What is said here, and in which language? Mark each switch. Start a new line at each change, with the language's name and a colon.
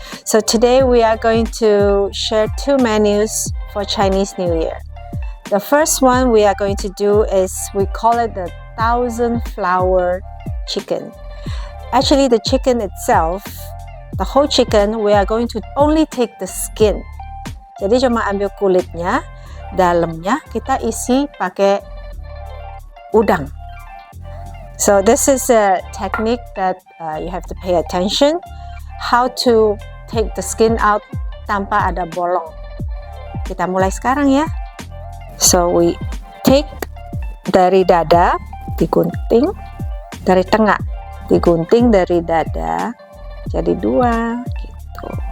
English: So today we are going to share two menus for Chinese New Year. The first one we are going to do is, we call it the 1,000 flower chicken. Actually the chicken itself, the whole chicken, we are going to only take the skin.
Indonesian: Jadi cuma ambil kulitnya, dalamnya kita isi pakai udang.
English: So this is a technique that you have to pay attention, how to take the skin out
Indonesian: tanpa ada bolong. Kita mulai sekarang ya.
English: So we take
Indonesian: dari dada, digunting, dari tengah, digunting dari dada, jadi dua gitu.